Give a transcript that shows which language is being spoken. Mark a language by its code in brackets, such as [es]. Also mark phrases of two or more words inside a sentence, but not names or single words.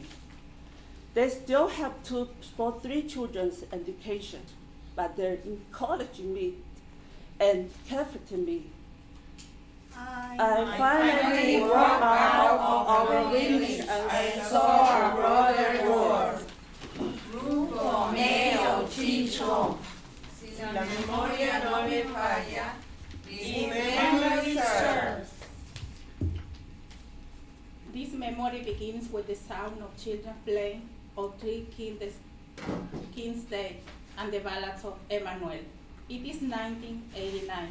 [en] They still have to support 3 children's education, but they encouraged me and comforted me. I finally walked out of our village and saw a broader world. [zh] 如果没有记错 [es] si la memoria no me falla, [en] if memory serves. This memory begins with the sound of children playing on 3 King's Day and the ballads of Emmanuel. It is 1989.